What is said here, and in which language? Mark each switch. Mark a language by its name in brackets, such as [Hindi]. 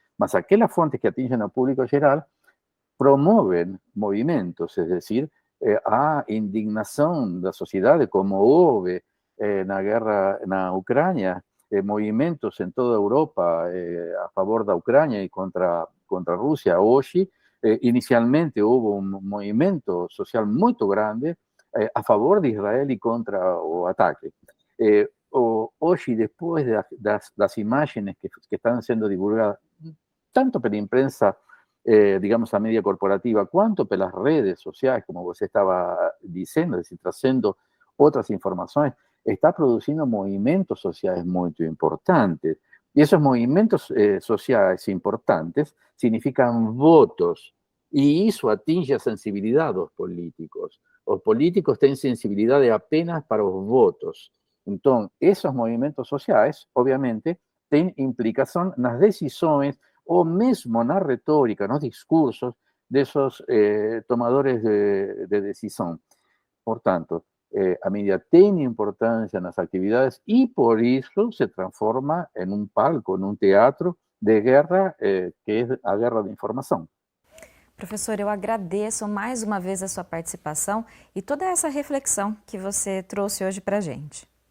[Spanish] Mas aquellas fuentes que atingen al público en general promueven movimientos, es decir, a indignación de la sociedad, como hubo en la guerra en Ucrania, movimientos en toda Europa a favor de Ucrania y contra Rusia. Hoy, inicialmente hubo un movimiento social muy grande [Portuguese] a favor de Israel e contra o ataque. Hoje, depois das imagens que estão sendo divulgadas, tanto pela imprensa, digamos, a mídia corporativa, quanto pelas redes sociais, como você estava dizendo, es decir, trazendo outras informações, está produzindo movimentos sociais muito importantes. [Spanish] Y esos movimientos sociales importantes significan votos, y eso atinge a sensibilidad dos políticos. Los políticos tienen sensibilidad apenas para los votos. Entonces, esos movimientos sociales, obviamente, tienen implicación en las decisiones [Portuguese] o mesmo na retórica, [Spanish] en los discursos de esos tomadores de decisión. [Portuguese] Por tanto, a mídia tem importância nas atividades e por isso se transforma em um palco, em um teatro de guerra, que é a guerra de informação. Professor, eu agradeço mais uma vez a sua participação e toda essa reflexão que você trouxe hoje para a gente.